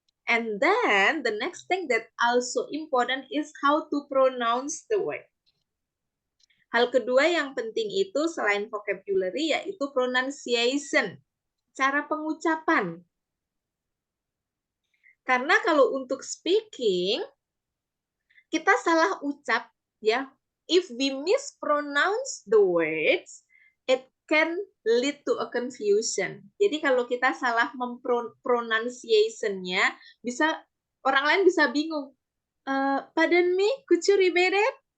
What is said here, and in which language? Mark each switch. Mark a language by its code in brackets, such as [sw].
[en] And then the next thing that also important is how to pronounce the word. [id] Hal kedua yang penting itu selain vocabulary yaitu pronunciation, cara pengucapan. Karena kalau untuk speaking, kita salah ucap, ya. [en] If we mispronounce the words, it can lead to a confusion. [id] Jadi kalau kita salah mempronunciation-nya, bisa orang lain bisa bingung. [en] Pardon me, could you repeat it?